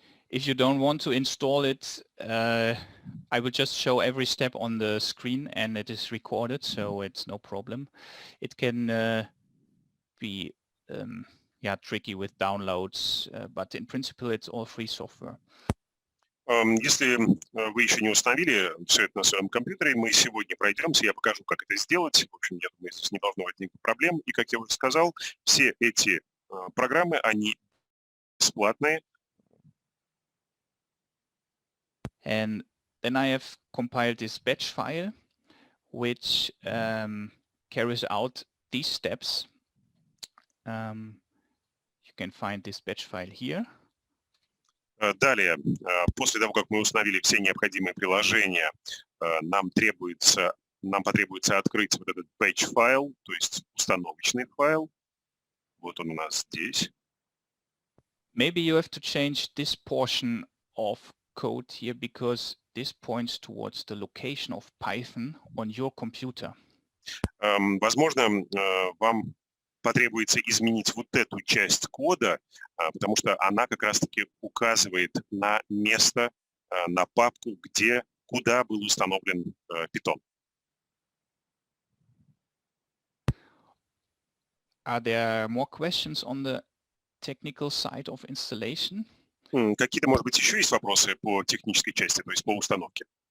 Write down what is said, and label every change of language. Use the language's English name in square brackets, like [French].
[English] If you don't want to install it, I will just show every step on the screen and it is recorded, so it's no problem. It can be tricky with downloads, but in principle it's all free software. [Russian] Если вы еще не установили все это на своем компьютере, мы сегодня пройдемся, я покажу, как это сделать. В общем, я думаю, здесь не должно возникнуть проблем. И, как я уже сказал, все эти программы, они бесплатные. [English] And then I have compiled this batch file, which carries out these steps. You can find this batch file here. [Russian] Далее, после того, как мы установили все необходимые приложения, нам потребуется открыть вот этот batch файл, то есть установочный файл. Вот он у нас здесь. [English] Maybe you have to change this portion of code here because this points towards the location of Python on your computer. [Russian] Возможно, вам потребуется изменить вот эту часть кода, потому что она как раз-таки указывает на место, на папку, куда был установлен Python. [English] Are there more questions on the technical side of installation? [Russian] Какие-то, может быть, еще есть вопросы по технической части, то есть по установке?